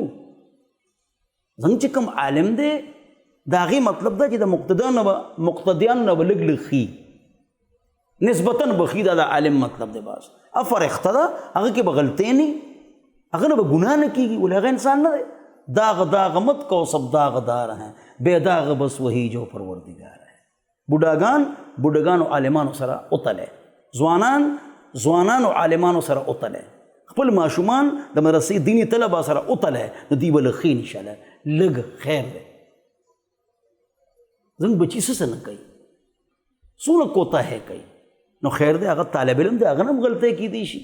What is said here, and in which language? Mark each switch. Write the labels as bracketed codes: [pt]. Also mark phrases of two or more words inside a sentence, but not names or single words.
[ps] زموږ چې کوم عالم دی، د هغې مطلب دا چې د مقتدیانو نه به لږ لږ ښي، نسبتاً به ښي، دا د عالم مطلب دی. بس فرښته ده، هغه کې به غلطۍ نه، هغه نه به ګناه نه کېږي، ولې هغه انسان نه دی. [ur] داغ داغ مت کو سب داغدار ہیں، بے داغ بس وہی جو پروردگار ہے. [ps] بوډاګانو عالمانو سره اوتلی، ځوانانو عالمانو سره اوتلی، خپل ماشومان د مدرسې دیني طلبه سره اوتلی، نو دوی به لږ ښه انشاءالله، لږ خیر دی. زموږ بچي څه نه کوي، څونه کوتاهۍ کوي، نو خیر دی، هغه طالب علم دی، هغه نه هم غلطۍ کېدی شي.